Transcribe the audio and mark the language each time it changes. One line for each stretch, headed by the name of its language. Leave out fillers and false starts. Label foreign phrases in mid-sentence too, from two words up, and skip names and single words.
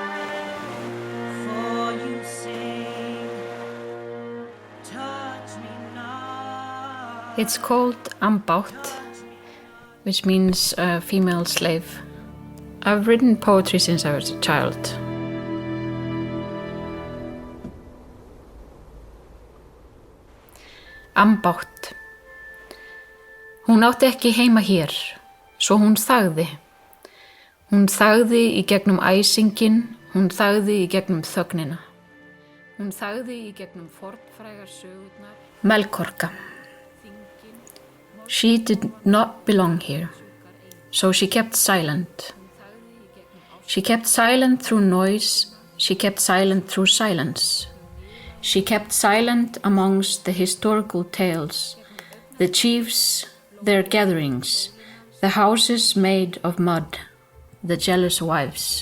English: For you sing, touch me not. It's called Unbought, which means a female slave. I've written poetry since I was a child. Unbought.
Icelandic: Hún átti ekki heima hér, svo hún þagði. Hún þagði í gegnum æsingin, hún þagði í gegnum þögnina. Hún þagði í gegnum fornfrægar sögurnar. Melkorka.
English: She did not belong here, so she kept silent. She kept silent through noise, she kept silent through silence. She kept silent amongst the historical tales, the chiefs, their gatherings, the houses made of mud, the jealous wives.